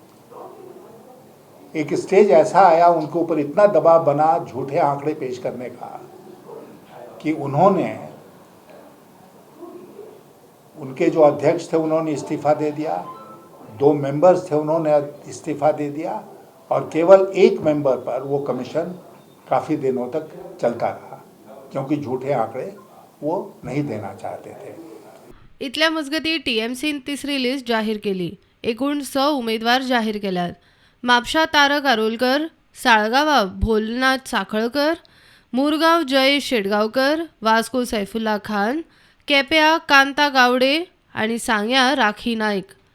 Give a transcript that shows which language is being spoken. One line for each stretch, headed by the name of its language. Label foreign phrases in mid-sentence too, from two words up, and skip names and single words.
Hindi: एक स्टेज ऐसा आया उनके ऊपर, इतना दबाव बना झूठे आंकड़े पेश करने का कि उनके जो अध्यक्ष थे उन्होंने इस्तीफा दे दिया, 2 मेंबर्स थे उन्होंने इस्तीफा दे दिया, और केवल 1 मेंबर पर वो कमीशन काफ़ी दिनों तक चलता रहा, क्योंकि झूठे आंकड़े वो नहीं देना चाहते थे।
Konkani: इथल्या मजगती टीएमसीन तिसरी लिस्ट जाहीर केली। एकूण 6 उमेदवार जाहीर केल्यात। म्हापशा तारक आरोलकर, साळगावा भोलनाथ साखळकर, मुरगाव जयेश शेटगावकर, वास्को सैफुल्ला खान, केप्या कांता गावडे आणि सांग्या राखी नाईक।